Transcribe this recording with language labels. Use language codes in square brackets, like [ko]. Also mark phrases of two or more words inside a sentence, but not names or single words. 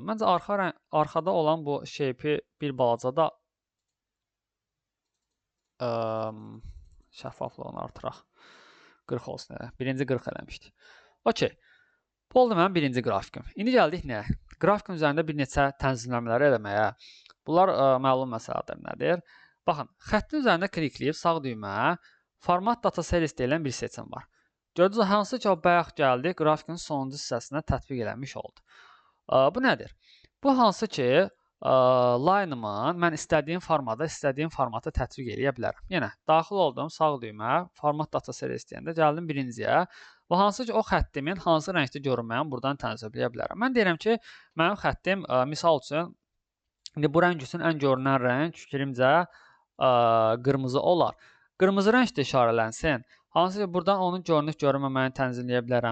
[az] Məncə arxada olan bu shape-i bir balaca da şəffaflığını artıraq. 40 olsun elə. Birinci 40 eləmişdik. Okey. Bu oldu mənim birinci qrafikim. İndi gəldik nəyə? Qrafikin üzərində bir neçə tənzimləmələr eləməyə. Bunlar məlum məsələdir nədir? Baxın, xəttin üzərində klikləyib sağ düymə [en] format data series [az] deyilən bir seçim var. Gördünüz, hansı ki, o bayaq gəldi, qrafikin sonuncu hissəsinə tətbiq eləmiş oldu. Bu nədir? Bu hansı ki, line-ımın mən istədiyim formatı tətbiq eləyə bilərəm. Yenə, daxil oldum, sağ düymə, [en] format data series [az] deyəndə gəldim birinciyə. Və hansı ki, o xəttimin hansı rəngdə görünməyən buradan tənzimləyə bilərəm. Mən deyirəm ki, mənim xəttim, misal üçün, indi bu rəng üçün ən görünən rəng fikrimcə qırmızı olar. Qırmızı rəng də işarələnsin. Hansı ki, buradan onun görünüb-görünməməyini tənzimləyə bilərəm.